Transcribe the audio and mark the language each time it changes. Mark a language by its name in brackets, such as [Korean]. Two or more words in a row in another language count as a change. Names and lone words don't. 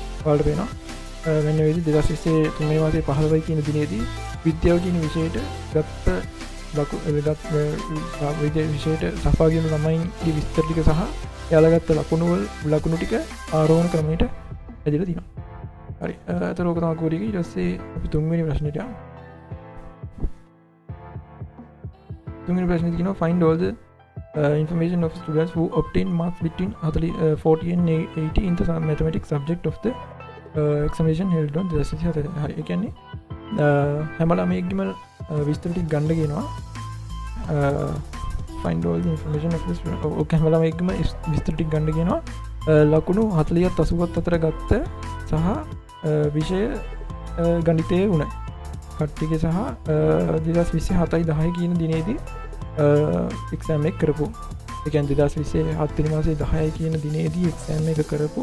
[Sinhala] ඔයාලට පේනවා මෙන්න මේ විදිහට 2023 මාසේ 15 කියන දිනේදී විද්‍යාව කියන විෂයට ගත්ත විෂයට සහභාගී වුණු ළමයින්ගේ විස්තර ටික සහ එයාලා ගත්ත ලකුණු ටික ආරෝහණ ක්‍රමයට ඇදලා තියෙනවා. හරි. අතන ඕක තමයි කෝඩ් එක. ඊට පස්සේ අපි තුන්වෙනි ප්‍රශ්නෙට යමු. තුන්වෙනි ප්‍රශ්නේ කියනවා [English] find all the information of students who obtain marks between 40 and 80 in the mathematics subject of the examination held on 2007. [Sinhala] හරි. ඒ කියන්නේ හැම ළමයෙක්ගේම විස්තර ටික ගන්න කියනවා. [English] find all the information of the student. [Sinhala] ඔක හැම ළමයෙක්ගේම විස්තර ටික ගන්න කියනවා. ලකුණු 40ත් 80ත් අතර ගත්ත සහ විෂය ගණිතය වුණ කට්ටියගේ සහ 2027 10 කියන දිනේදී එක්සෑම් එක කරපු. ඒ කියන්නේ 2027 වෙනි මාසේ 10 කියන දිනේදී එක්සෑම් එක කරපු.